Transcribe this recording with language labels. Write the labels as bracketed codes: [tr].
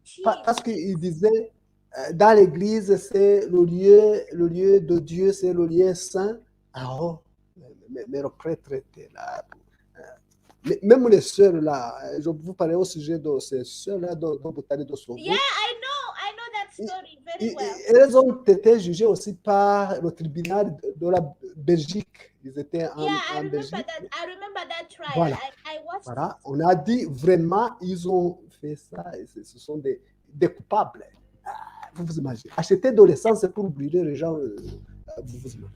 [fr] Parce qu'il disait, dans l'église, c'est le lieu de Dieu, c'est le lieu saint. Alors, mais le prêtre était là. Même les sœurs là, je vous parlais au sujet de ces sœurs là dont vous parlez de Sauvé. [en] Yeah, I know that story very well. [fr] Elles ont été jugées aussi par le tribunal de la Belgique. Ils étaient en Belgique. [en] I remember that trial. [fr] Voilà. [en] I watched [fr] voilà. On a dit vraiment, ils ont fait ça. Et ce sont des coupables. Vous vous imaginez. Acheter de l'essence pour brûler les gens. Vous vous imaginez.